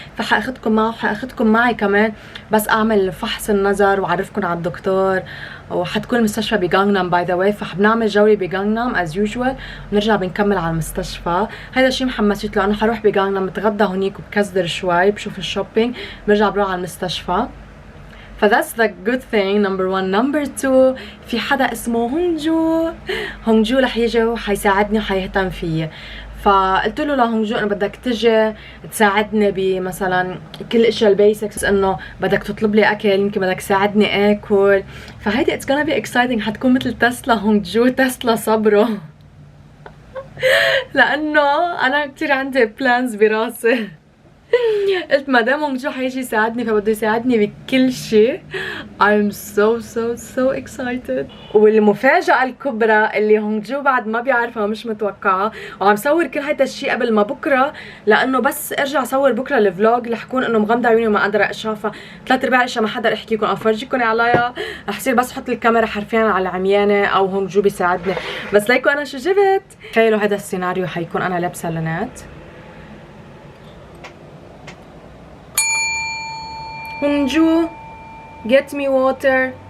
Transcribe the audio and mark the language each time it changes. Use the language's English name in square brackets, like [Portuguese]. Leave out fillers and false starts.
[Arabic] فحاخدكم معه، وحاخدكم معي كمان بس اعمل فحص النظر واعرفكم على الدكتور. وحتكون المستشفى بجانجنام باي ذا واي، فحبنعمل جولة بجانجنام از يوجوال، ونرجع بنكمل على المستشفى. هذا الشيء محمسيت له، انا حروح بجانجنام بتغدى هونيك وبكزدر شوي بشوف الشوبينج، برجع بروح على المستشفى. [English] ف that's the good thing number one. [Arabic] number two، في حدا اسمه هونجو. هونجو رح يجي وحيساعدني وحيهتم فيي. فقلت له لهونجو انه بدك تجي تساعدني بمثلا كل الاشياء البيسكس، انه بدك تطلب لي اكل، يمكن بدك تساعدني اكل. فهيدي اتس gonna be exciting، حتكون مثل تسلا هونجو، تسلا صبره. لانه انا كتير عندي بلانز براسي. قلت ما دام هونجو حيجي يساعدني فبده يساعدني بكل شيء. [English] I'm so excited. [Arabic] والمفاجأة الكبرى اللي هونجو بعد ما بيعرفها، مش متوقعة، وعم صور كل هيدا الشيء قبل ما بكره، لانه بس ارجع صور بكره الفلوج رح كون انه مغمضة عيوني وما قادرة اشوفها. 3/4 الاشياء ما حدا احكيكم او افرجيكم عليها، رح صير بس احط الكاميرا حرفيا على العميانة او هونجو بيساعدني. بس ليكو انا شو جبت. تخيلوا هذا السيناريو حيكون انا لابسة لونات. [English] هونجو get me water.